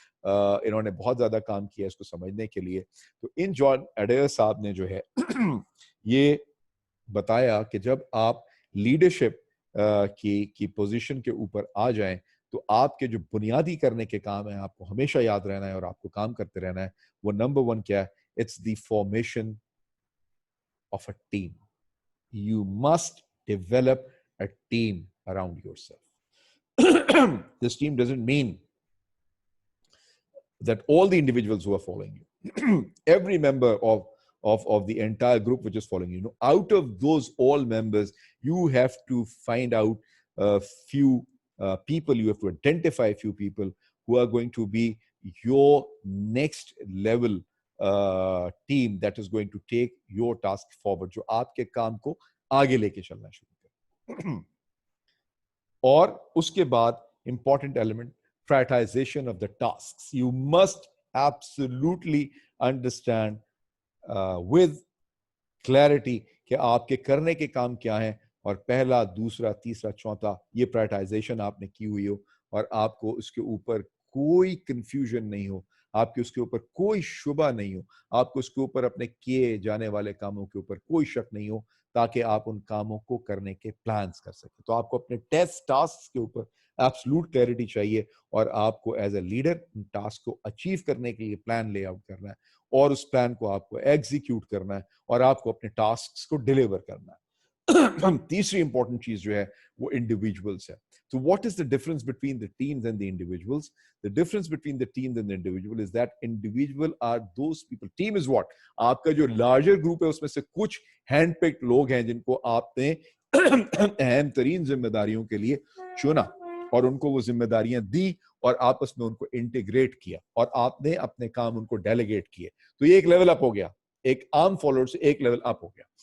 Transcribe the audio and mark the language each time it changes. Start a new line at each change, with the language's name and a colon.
Urdu: انہوں نے بہت زیادہ کام کیا اس کو سمجھنے کے لیے. تو ان جان اڈیر صاحب نے جو ہے یہ بتایا کہ جب آپ لیڈرشپ کی پوزیشن کے اوپر آ جائیں تو آپ کے جو بنیادی کرنے کے کام ہیں آپ کو ہمیشہ یاد رہنا ہے اور آپ کو کام کرتے رہنا ہے. وہ نمبر 1 کیا ہے؟
English: It's the formation of a team. You must develop a team around yourself. This team doesn't mean that all the individuals who are following you, every member of the entire group which is following you, out of those all members, you have to find out a few people, you have to identify a few people who are going to be your next level team that is going to take your task forward,
Urdu: جو آپ کے کام کو آگے لے کے چلنا شروع کرے. اور اس کے بعد
English: important element, prioritization of the tasks. You must absolutely understand with clarity
Urdu: کہ آپ کے کرنے کے کام کیا ہیں, اور پہلا, دوسرا, تیسرا, چوتھا, یہ prioritization آپ نے کی ہوئی ہو, اور آپ کو اس کے اوپر کوئی کنفیوژن نہیں ہو, آپ کے اس کے اوپر کوئی شبہ نہیں ہو, آپ کو اس کے اوپر اپنے کیے جانے والے کاموں کے اوپر کوئی شک نہیں ہو, تاکہ آپ ان کاموں کو کرنے کے پلانز کر سکیں. تو آپ کو اپنے ٹاسک کے اوپر ایبسلوٹ کلیئرٹی چاہیے, اور آپ کو
English: as a leader
Urdu: in task کو اچیو کرنے کے لیے پلان لے آؤٹ کرنا ہے, اور اس پلان کو آپ کو ایگزیکیوٹ کرنا ہے, اور آپ کو اپنے ٹاسکس کو ڈیلیور کرنا ہے. تیسری امپورٹنٹ چیز جو ہے وہ انڈیویجولس ہے.
English: So what is the difference between the teams and the individuals? The difference between the teams and the individual is that individual are those people. Team is what?
Urdu: آپ کا جو larger group ہے اس میں سے کچھ hand picked لوگ ہیں جن کو آپ نے اہم ترین ذمہ داریوں کے لیے چنا, اور ان کو وہ ذمہ داریاں دی, اور آپس میں ان کو انٹیگریٹ کیا, اور آپ نے اپنے کام ان کو ڈیلیگیٹ کیے. تو یہ ایک لیول اپ ہو گیا, ایک عام فالوور سے ایک لیول اپ ہو گیا.